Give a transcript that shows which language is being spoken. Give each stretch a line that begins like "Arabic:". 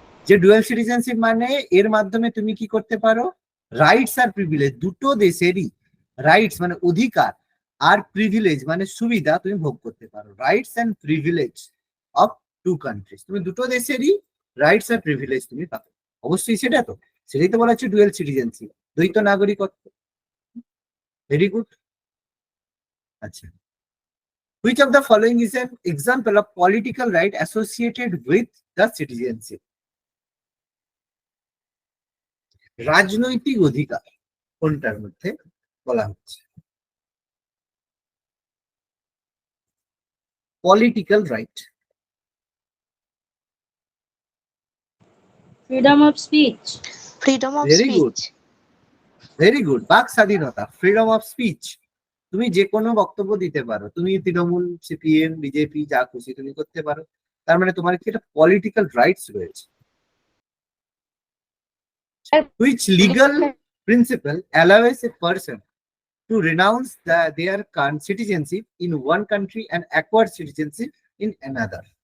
Bangla: যে dual citizenship মানে এর মাধ্যমে তুমি কি করতে পারো, রাইটস আর প্রিভিলেজ দুটো দেশেরই, রাইটস মানে অধিকার আর প্রিভিলেজ মানে সুবিধা তুমি ভোগ করতে পারো।
English: rights and privilege of two countries,
Bangla: তুমি দুটো দেশেরই রাইটস আর প্রিভিলেজ তুমি পাবে। অবশ্যই সেটা তো, সেটাই তো বলা হচ্ছে ডুয়াল সিটিজেনশিপ, দ্বৈত নাগরিকত্ব।
English: Very good. আচ্ছা, which of the following is an example of political right associated with the citizenship?
Bangla: রাজনৈতিক অধিকার কোনটার মধ্যে বলা হচ্ছে?
English: Political right. Freedom of speech. Freedom of very good, speech. Very good.
Bangla: বাক স্বাধীনতা,
English: Freedom of speech.
Bangla: তুমি যে কোনো বক্তব্য দিতে পারো, তুমি তৃণমূল, সিপিএম, বিজেপি যা খুশি তুমি করতে পারো, তার মানে তোমার কি একটা পলিটিক্যাল রাইটস রয়েছে।
English: Which legal principle allows a person to renounce their citizenship in one country and acquire citizenship in another?